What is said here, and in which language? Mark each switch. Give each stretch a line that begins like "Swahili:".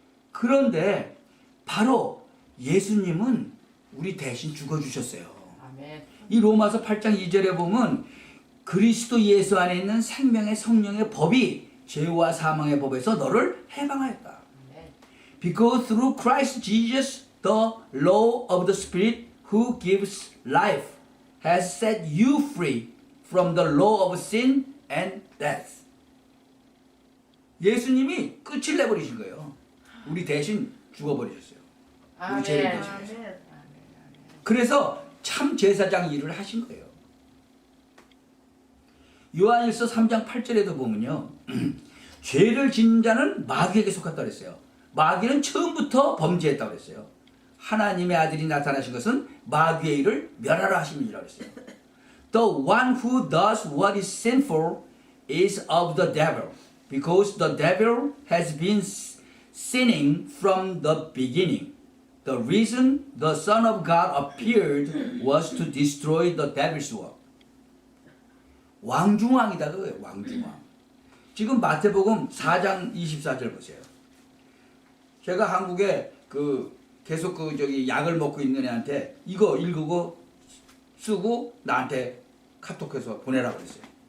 Korean: 그런데, 바로 예수님은 우리 대신 죽어주셨어요. 아멘. 이 로마서 8장 2절에 보면 그리스도 예수 안에 있는 생명의 성령의 법이 죄와 사망의 법에서 너를 해방하였다. 아멘.
English: Because through Christ Jesus the law of the Spirit who gives life has set you free from the law of sin and death.
Korean: 예수님이 끝을 내버리신 거예요. 우리 대신 죽어버리셨어요. 우리 죄를 대신해서. 그래서 참 제사장 일을 하신 거예요. 요한일서 3장 8절에도 보면요. 죄를 짓는 자는 마귀에게 속았다 그랬어요. 마귀는 처음부터 범죄했다고 그랬어요. 하나님의 아들이 나타나신 것은 마귀의 일을 멸하라 하심이라고 그랬어요.
English: The one who does what is sinful is of the devil, because the devil has been sinning from the beginning. The reason the Son of God appeared was to destroy the devil's work.
Korean: 왕중왕이다 그거예요. 왕중왕. 지금 마태복음 4장 24절 보세요. 제가 한국에 계속 약을 먹고 있는 애한테 이거 읽고 쓰고 나한테 카톡해서 보내라고 그랬어요.